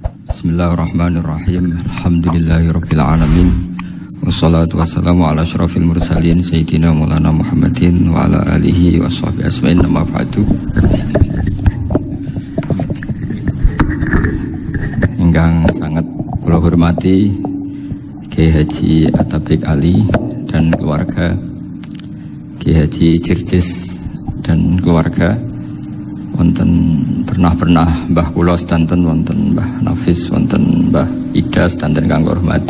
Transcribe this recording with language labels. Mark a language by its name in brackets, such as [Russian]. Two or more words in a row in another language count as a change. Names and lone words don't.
[Arabic] بسم الله الرحمن الرحيم. الحمد لله رب العالمين. والصلاة والسلام على أشرف المرسلين سيدنا ومولانا محمد وعلى آله وصحبه أجمعين أما بعد. [Javanese] Ingkang sangat kula hormati Kiai Haji Atabik Ali [Indonesian] dan keluarga, [Javanese] Kiai Haji Circis [Indonesian] dan keluarga, [Javanese] wonten pernah Mbah kula sedanten, wonten Mbah Nafis, wonten Mbah Ida sedanten kang kula hormati.